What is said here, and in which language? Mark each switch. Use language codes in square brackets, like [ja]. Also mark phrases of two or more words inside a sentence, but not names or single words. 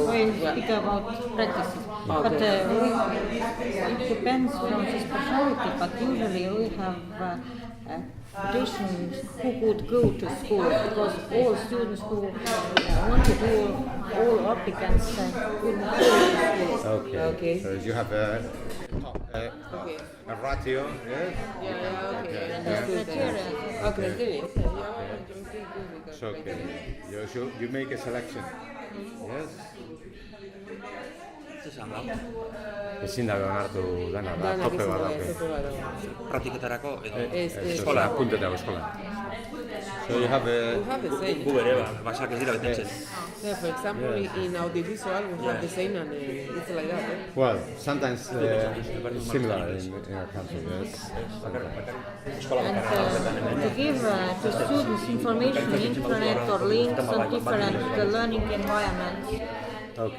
[en] we speak about practices. But it depends from the specialty, but usually we have patients who could go to school because all students who want to do, all applicants couldn't go to school. Okay. So you have a ratio, yes? Yeah, okay. It's okay. You make a selection. Yes? [eu] Ezin da onartu dana da, tope bat dauke. Praktiketarako edo Eskola, apuntetako eskola. [en] So you have a... [eu] gu bere, basak ez dira betetzen. [en] Yeah, for example, in audiovisual we have the same and it's like that. Well, sometimes it's similar in our country, yes. And to give to students information, internet or links on different learning environments.